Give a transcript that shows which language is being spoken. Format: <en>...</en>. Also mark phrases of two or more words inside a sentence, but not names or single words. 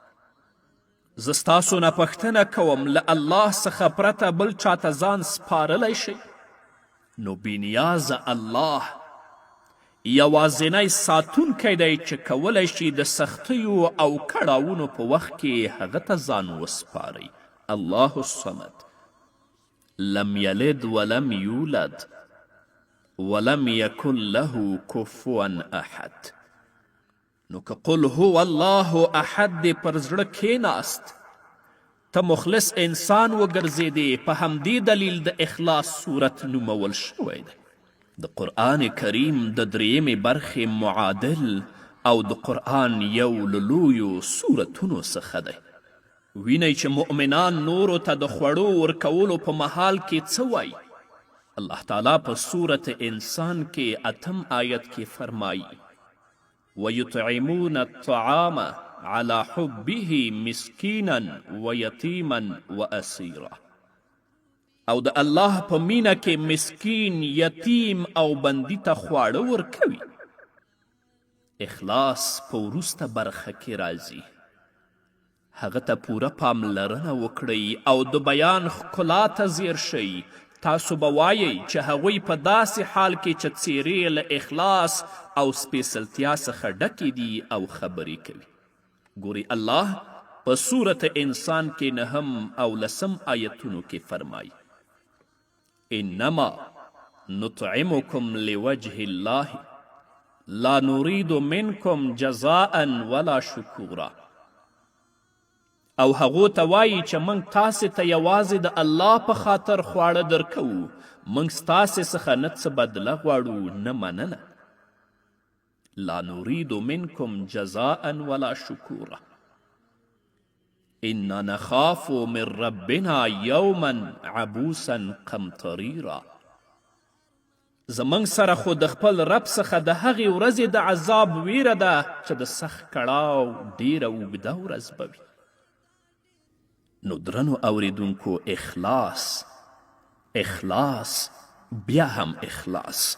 <ps>زه ستاسو نه پوښتنه کوم، له الله څخه پرته بل چاته ځان سپارلی شئ؟ نو بېنیازه الله یوازینی ساتونکی دی چې کولی شي د سختیو او کړاوونو په وخت کې هغه ته ځان وسپارئ.</ps> <ar>الله الصمد. لم یلد ولم یولد ولم یکن له کفوا احد.</ar> <ps>نو که</ps> <ar>قل هو الله احد</ar> <ps>دې پر زړه کښېناست، ته مخلص انسان وګرځېدې، په همدې دلیل د اخلاص صورت نومول شوی دی. د قرآن کریم د درېیمې برخې معادل او د قرآن یو له لویو صورتونو څخه دی. وینئ چې مؤمنان نورو ته د خوړو ورکولو په مهال کې څه وایي. الله تعالی په صورت انسان کې 8 آیت کې فرمایي</ps> <ar>وَيُطْعِمُونَ الطَّعَامَ عَلَى حُبِّهِ مِسْكِينًا وَيَتِيمًا وَأَسِيرًا.</ar> <ps>او د الله په مینه کې مسکین، یتیم او بندي ته خواړه ورکوي. اخلاص په وروسته برخه کې راځي. هغه ته پوره پاملرنه وکړئ او د بیان ښکلا ته ځیر شئ. تاسو به وایئ چې هغوی په داسې حال کې چې څیرې له اخلاص او سپیڅلتیا څخه ډکې دي او خبرې کوي. ګورئ الله په صورت انسان کې 9 او 10 آیتونو کې فرمایي</ps> <ar>انما نطعمکم لوجه الله لا نريد منکم جزاء ولا شکورا.</ar> <ps>او هغو ته وایي چې موږ تاسې ته یوازې د الله په خاطر خواړه درکوو، موږ ستاسې څخه نه څه بدله غواړو نه مننه.</ps> <ar>لا نريد منکم جزاء ولا شکورا انا نخاف من ربنا یوما عبوسا قمطریرا.</ar> <ps>زموږ سره خو د خپل رب څخه د هغې ورځې د عذاب ویره ده چې د سخت کړاو ډیره اوږده ورځ به وي. نو درنو اوریدونکو، اخلاص بیا هم اخلاص.</ps>